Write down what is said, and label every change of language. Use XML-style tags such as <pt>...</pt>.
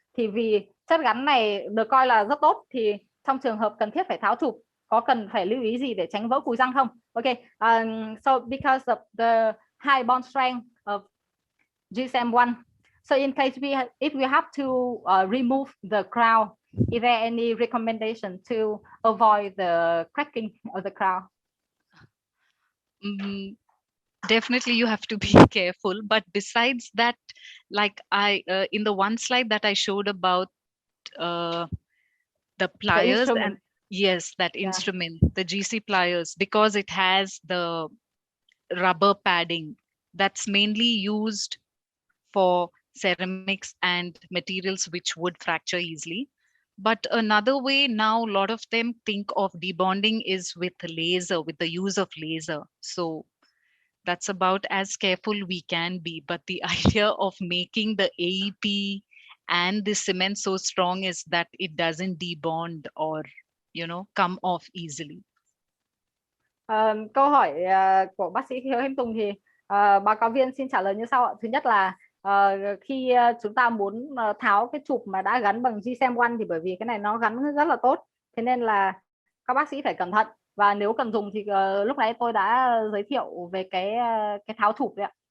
<vi>Thì vì chất gắn này được coi là rất tốt, thì trong trường hợp cần thiết phải tháo chụp, có cần phải lưu ý gì để tránh vỡ cùi răng không?</vi> <en>Okay, so because of the high bond strength of GSM1, so in case if we have to remove the crown, is there any recommendation to avoid the cracking of the crown? Definitely you have to be careful, but besides that, like in the one slide that I showed about the pliers, and yes, that instrument, the GC pliers, because it has the rubber padding that's mainly used for ceramics and materials which would fracture easily. But another way now, a lot of them think of debonding is with laser, with the use of laser. So that's about as careful we can be. But the idea of making the AEP and the cement so strong is that it doesn't debond or, come off easily.</en> <vi>Câu hỏi của bác sĩ Hiếu Thanh Tùng thì báo cáo viên xin trả lời như sau ạ. Thứ nhất là khi chúng ta muốn tháo cái chụp mà đã gắn bằng GSM1 thì bởi vì cái này nó gắn rất là tốt, thế nên là các bác sĩ phải cẩn thận. Và nếu cần dùng thì lúc nãy tôi đã giới thiệu về cái tháo chụp đấy ạ.</vi>